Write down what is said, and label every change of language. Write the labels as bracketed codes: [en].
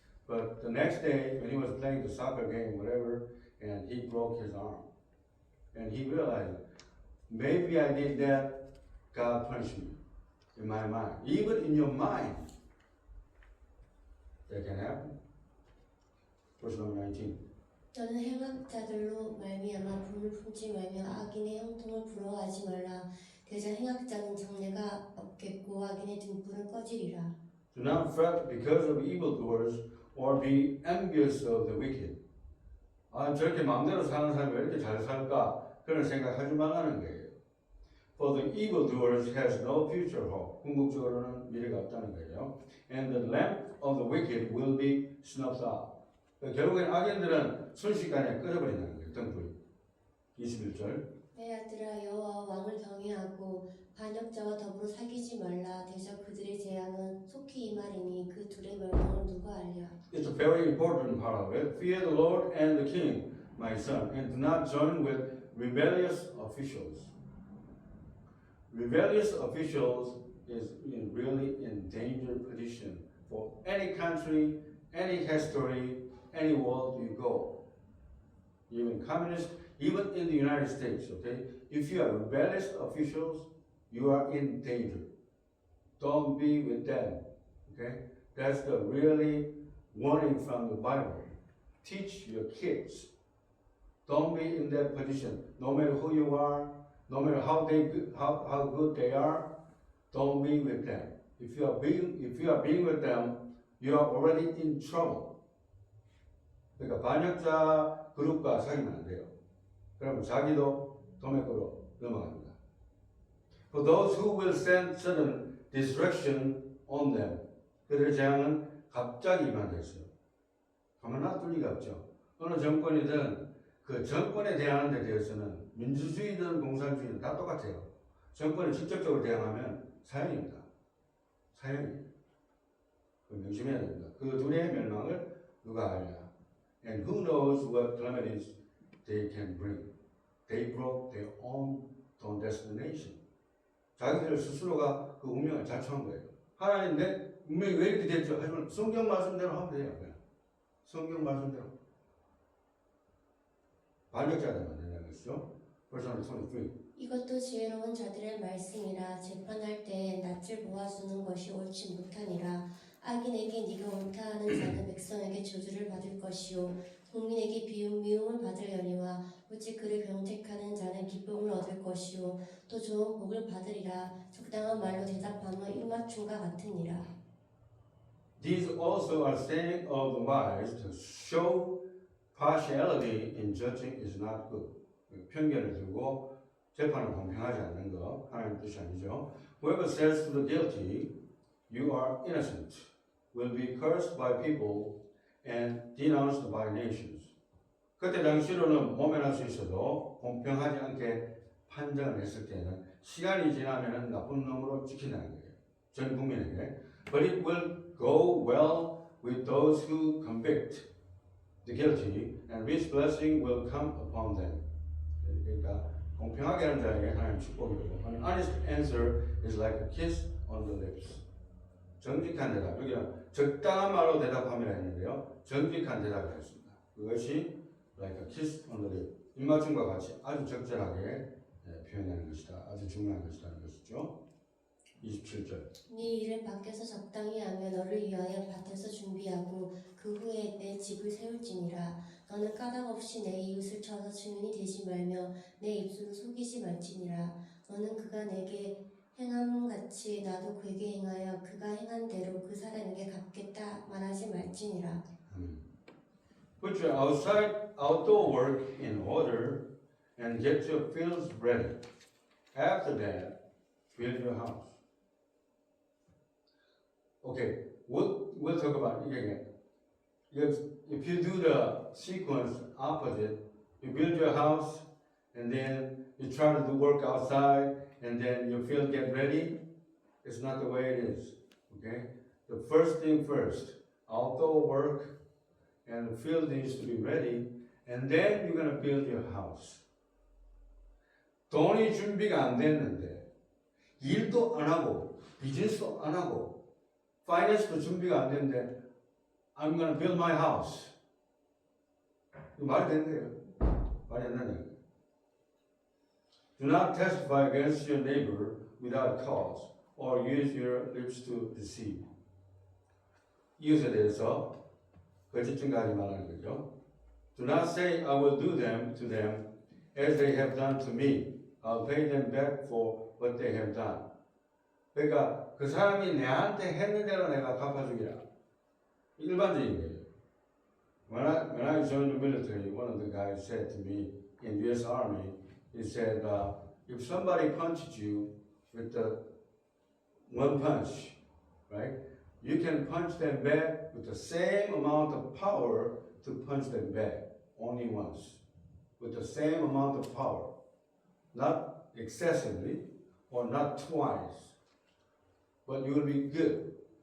[en] But the next day, when he was playing the soccer game, whatever, and he broke his arm. And he realized, maybe I did that God punish me in my mind. Even in your mind, that can happen. Verse number 19. [ko] 너는 행악자들로 말미암아 분을 품지 말며 악인의 형통을 부러워하지 말라. 대저 행악자는 장래가 없겠고 악인의 등불은 꺼지리라. [en] Do not fret because of evildoers or be envious of the wicked. [ko] 아, 저렇게 마음대로 사는 사람이 왜 이렇게 잘 살까? 그런 생각하지 말라는 거예요. [en] For the evildoers has no future hope. [ko] 궁극적으로는 미래가 없다는 거예요. [en] And the lamp of the wicked will be snuffed out. [ko] 결국엔 악인들은 순식간에 꺼져버린다는 거예요. 등불이. 21절. 내 아들아 여호와 왕을 경외하고 반역자와 더불어 사귀지 말라. 대저 그들의 재앙은 속히 임하리니 그 둘의 멸망을 누가 알랴. [en] It's a very important part of it. Fear the Lord and the King, my son, and do not join with rebellious officials. Rebellious officials is really in danger position for any country, any history, any world you go. Even communist, even in the United States, okay? If you are rebellious officials, you are in danger. Don't be with them, okay? That's the really warning from the Bible. Teach your kids. Don't be in that position. No matter who you are, no matter how good they are, don't be with them. If you are being with them, you are already in trouble. [ko] 그러니까 반역자 그룹과 사귀면 안 돼요. 그러면 자기도 도매구로 넘어갑니다. [en] For those who will send sudden destruction on them, [ko] 그들의 재앙은 갑자기 임한다 했어요. 가만 놔둘 리가 없죠. 어느 정권이든 그 정권에 대항하는 데 대해서는 민주주의든 공산주의든 다 똑같아요. 정권을 직접적으로 대항하면 사형입니다. 사형이에요. 명심해야 됩니다. 그 둘의 멸망을 누가 알냐. [en] And who knows what calamities they can bring. They brought their own destination. [ko] 자기들 스스로가 그 운명을 자초한 거예요. 하나님 내 운명이 왜 이렇게 됐죠? 하지만 성경 말씀대로 하면 돼요. 그냥. 성경 말씀대로. 반역자들 만든다는 것이죠. [en] Verse 23. [ko] 이것도 지혜로운 자들의 말씀이라. 재판할 때 낯을 보아주는 것이 옳지 못하니라. 악인에게 네가 옳다 하는 자는 백성에게 저주를 받을 것이요 국민에게 미움을 받으려니와 오직 그를 경택하는 자는 기쁨을 얻을 것이요 또 좋은 복을 받으리라. 적당한 말로 대답하면 입맞춤과 같으니라. [en] These also are saying of the wise to show partiality in judging is not good. [ko] 편견을 두고 재판을 공평하지 않는 거 하나님 뜻이 아니죠. [en] Whoever says to the guilty, you are innocent, will be cursed by people and denounced by nations. [ko] 그때 당시로는 모면할 수 있어도 공평하지 않게 판정을 했을 때는 시간이 지나면 나쁜 놈으로 찍힌다는 거예요. 전 국민에게. [en] But it will go well with those who convict the guilty, and rich blessing will come upon them. [ko] 그러니까 공평하게 하는 자에게 하나님 축복이고, [en] an honest answer is like a kiss on the lips. [ko] 정직한 대답, 여기는 적당한 말로 대답하면 했는데요, 정직한 대답을 했습니다. 그것이 [en] like a kiss on the lips, [ko] 입맞춤과 같이 아주 적절하게 표현하는 것이다. 아주 중요한 것이라는 것이죠. 27절. 네 일을 밖에서 적당히 하며 너를 위하여 밭에서 준비하고 그 후에 내 집을 세울지니라. 너는 까닭 없이 내 이웃을 쳐서 증인이 되지 말며 내 입술을 속이지 말지니라. 너는 그가 내게 행함 같이 나도 그에게 행하여 그가 행한 대로 그 사람에게 갚겠다 말하지 말지니라. [en] Put your outdoor work in order and get your fields ready. After that, build your house. Okay, we'll talk about it again. If you do the sequence opposite, you build your house and then you try to do work outside and then your field get ready, it's not the way it is. Okay? The first thing first, outdoor work and the field needs to be ready, and then you're going to build your house. [ko] 돈이 준비가 안 됐는데 일도 안 하고 비즈니스도 안 하고 파이낸스도 준비가 안 됐는데 [en] I'm going to build my house. [ko] 이거 말이 되는 거예요. 말이 안 되는 거예요. [en] Do not testify against your neighbor without cause, or use your lips to deceive. [ko] 이웃에 대해서 거짓 증거하지 말라는 거죠. [en] Do not say, I will do them to them as they have done to me. I'll pay them back for what they have done. [ko] 그러니까 그 사람이 내한테 했는 대로 내가 갚아주기라. 일반적인 거예요. [en] When I joined the military, one of the guys said to me in U.S. Army, he said, if somebody punched you with the one punch, right, you can punch them back with the same amount of power to punch them back, only once, with the same amount of power, not excessively or not twice, but you will be good.